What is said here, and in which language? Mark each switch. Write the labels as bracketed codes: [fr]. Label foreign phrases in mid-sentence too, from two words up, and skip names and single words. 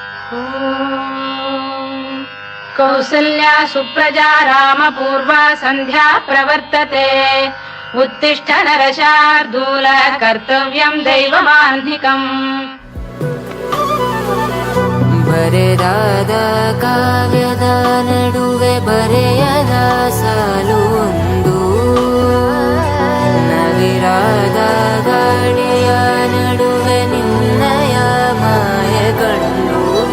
[sa] कौसल्या सुप्रजा रामपूर्वा सन्ध्या प्रवर्तते उत्तिष्ठ नरशार्दूल कर्तव्यं दैवमाह्निकम् [kn] ಬರೆದಾದ ಕಾವ್ಯದ ನಡುವೆ ಬರೆಯದ ಸಾಲೊಂದು, ನವಿರಾದ ಗಾಳಿಯ ನಡುವೆ ನಿನ್ನಯ ಮಾಯ ಕಂಡು.